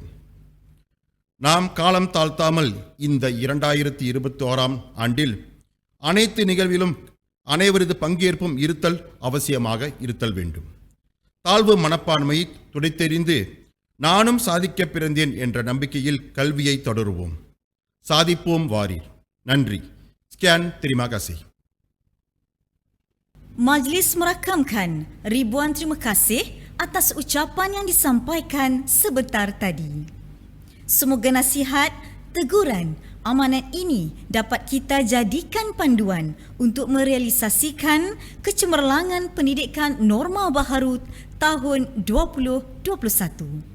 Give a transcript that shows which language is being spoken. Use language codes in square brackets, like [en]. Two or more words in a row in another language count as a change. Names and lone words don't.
[ta] நாம் காலம் தாழ்த்தாமல் இந்த 2021ஆம் ஆண்டில் அனைத்து நிகழ்விலும் அனைவரது பங்கேற்பும் இருத்தல் அவசியமாக இருத்தல் வேண்டும். தாழ்வு மனப்பான்மையை துடைத்தெறிந்து நானும் சாதிக்க பிறந்தேன் என்ற நம்பிக்கையில் கல்வியை தொடருவோம். சாதிப்போம் வாரீர். நன்றி. [ms] Sekian, terima kasih. Majlis merakamkan ribuan terima kasih atas ucapan yang disampaikan sebentar tadi. Semoga nasihat, teguran, amanat ini dapat kita jadikan panduan untuk merealisasikan kecemerlangan pendidikan norma baharu tahun 2021.